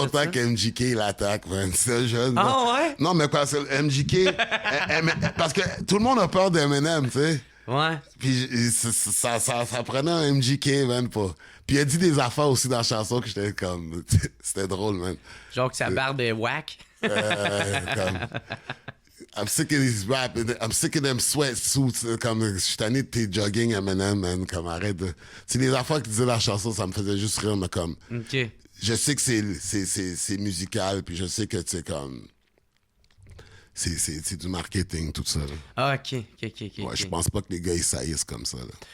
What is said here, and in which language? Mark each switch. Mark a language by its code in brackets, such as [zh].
[fr] content qu'MGK l'attaque, man. C'est jeune. Ah ouais? Non, mais parce que MGK... parce que tout le monde a peur d'Eminem, tu sais. Ouais. Puis ça prenait un MGK, man, pas... Puis il a dit des affaires aussi dans la chanson que j'étais comme... C'était drôle, man. Genre que sa barbe est whack. Comme... [en] I'm sick of these rap, I'm sick of them sweatsuits. [fr] Comme, je suis tanné de tes jogging Eminem, man. Comme, arrête de... C'est les affaires qu'il disait dans la chanson, ça me faisait juste rire, mais comme... OK. Je sais que c'est musical, puis je sais que, tu sais, comme... C'est du marketing, tout ça, là. Ah, OK. Ouais, je pense pas que les gars, ils saillissent comme ça, là.